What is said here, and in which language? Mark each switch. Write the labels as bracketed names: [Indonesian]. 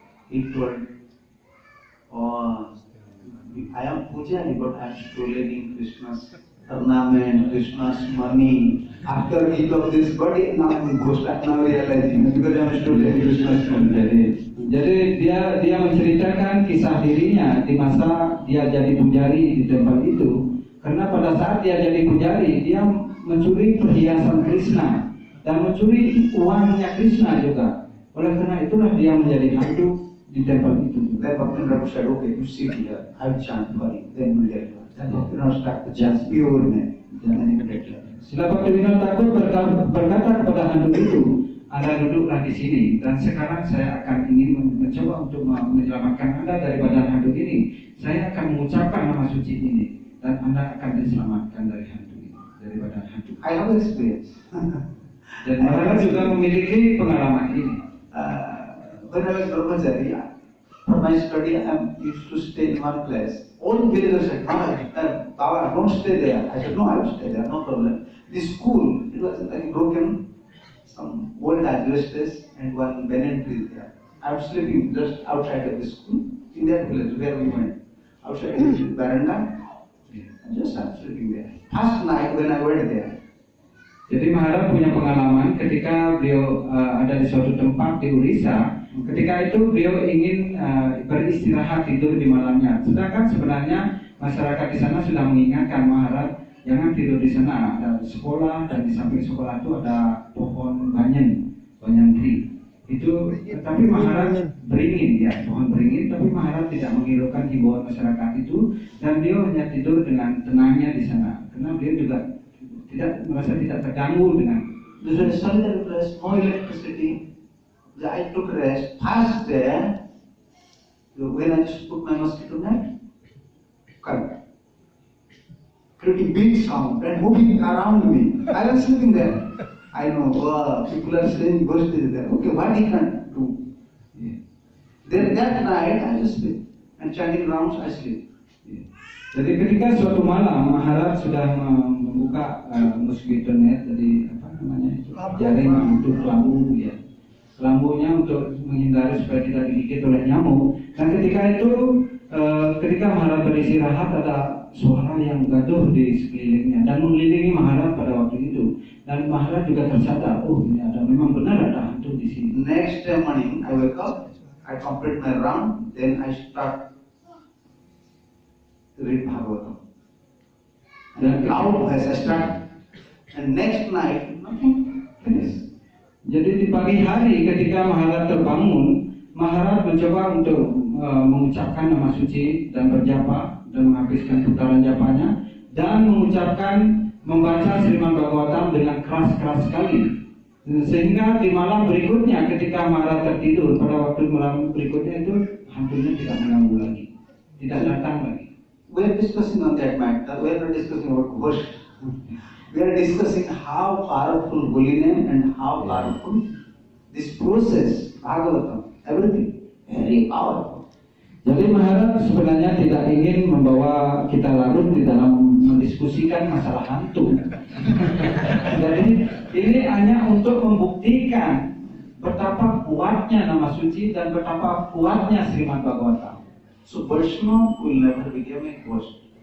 [English] He told, oh, I am pujari, but I am stealing Krishna's ornament, Krishna's money. After each of this body, now I am ghost. I am now realizing because I am stealing Krishna's money. [Indonesian] Jadi dia menceritakan kisah dirinya di masa dia jadi pujari di tempat itu. Karena pada saat dia jadi pujari, dia mencuri perhiasan Krishna dan mencuri uangnya Krishna juga. Oleh karena itulah dia menjadi hantu di tempat itu. [English] Then Bhaktivinoda said, okay, you sit here, I will chant for you, then you will get it. Then Bhaktivinoda started to chant pure name, then he will get it. [Indonesian] Srila Bhaktivinoda Thakur berkata kepada hantu itu, Anda duduklah di sini dan sekarang saya akan ingin mencoba untuk menyelamatkan Anda dari badan hantu ini. Saya akan mengucapkan nama suci ini dan Anda akan diselamatkan dari hantu ini, dari badan hantu. [English] I have experience. [Indonesian] Dan mereka juga memiliki pengalaman ini. [English] When I was Brahmachari, for my study, I used to stay in one place. All villagers said, Baba, don't stay there. I said, no, I will stay there, no problem. This school, it was like broken, some old asbestos and one banyan tree there. I was sleeping just outside of the school, in that village where we went. Outside the veranda, and just I was sleeping there. First night when I went there, [Indonesian] jadi Maharaj punya pengalaman ketika beliau ada di suatu tempat di Orissa. Ketika itu beliau ingin beristirahat tidur di malamnya. Sedangkan sebenarnya masyarakat di sana sudah mengingatkan Maharaj jangan tidur di sana. Ada sekolah dan di samping sekolah itu ada pohon banyan tree. Itu tapi Maharaj beringin ya pohon beringin. Tapi Maharaj tidak menghiraukan himbauan masyarakat itu dan beliau hanya tidur dengan tenangnya di sana. Karena beliau juga merasa tidak terganggu dengan. [English] this was a solitary place, no electricity. I took rest. First day, when I just put my mosquito net, cut. Pretty big sound and moving around me. I was sleeping there. I know, wow, people are saying ghost is there. Okay, what he can do? Yeah. Then that night I just sleep. And chanting rounds, I sleep. [Indonesian] Yeah. Jadi ketika suatu malam Maharaj sudah membuka mosquito net, jadi apa namanya itu jaring untuk kelambu ya, kelambunya untuk menghindari supaya tidak digigit oleh nyamuk. Dan ketika itu ketika Maharaj beristirahat ada suara yang gaduh di sekelilingnya dan mengelilingi Maharaj pada waktu itu. Dan Maharaj juga tersadar, oh ini ada memang benar ada hantu di sini. [English] Next day morning I wake up, I complete my round, then I start read Bhagavatam. [Indonesian] Dan [English] Now as I start, and next night nothing, finish. [Indonesian] jadi di pagi hari ketika Maharaj terbangun, Maharaj mencoba untuk mengucapkan nama suci dan berjapa dan menghabiskan putaran japanya. dan membaca Srimad Bhagavatam dengan keras-keras sekali. Sehingga di malam berikutnya ketika Maharaj tertidur, pada waktu malam berikutnya itu hantunya tidak mengganggu lagi, tidak datang lagi. [English] We are discussing on that matter. We are not discussing about ghost. We are discussing how powerful holy name and how powerful this process, Bhagavatam, everything, very powerful. [Indonesian] Jadi Maharaj sebenarnya tidak ingin membawa kita larut di dalam mendiskusikan masalah hantu. Jadi ini hanya untuk membuktikan betapa kuatnya nama suci dan betapa kuatnya Srimad Bhagavatam. [English] So Vaishnava will never become a ghost.